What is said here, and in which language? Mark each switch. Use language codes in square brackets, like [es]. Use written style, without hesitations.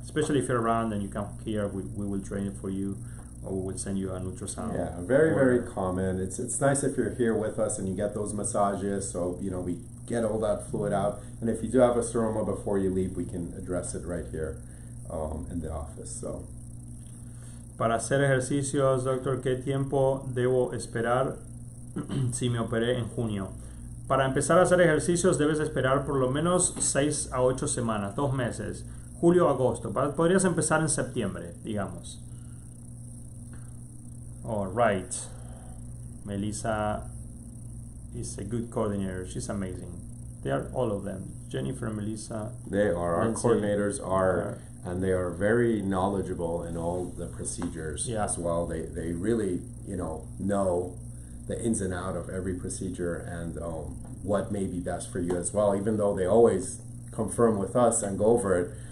[en] Especially if you're around and you come here, we will drain it for you, or we will send you an ultrasound. Yeah, very common. It's nice if you're here with us and you get those massages, so we get all that fluid out. And if you do have a seroma before you leave, we can address it right here in the office. So. [es] Para hacer ejercicios, doctor, ¿qué tiempo debo esperar si me operé en junio? Para empezar a hacer ejercicios debes esperar por lo menos 6 a 8 semanas, 2 meses, julio, agosto. Podrías empezar en septiembre, digamos. [en] All right. Melissa is a good coordinator. She's amazing. They are all of them. Jennifer, Melissa. They are. Our Lindsay, coordinators are, and they are very knowledgeable in all the procedures as well. They really, know the ins and out of every procedure and what may be best for you as well, even though they always confirm with us and go over it.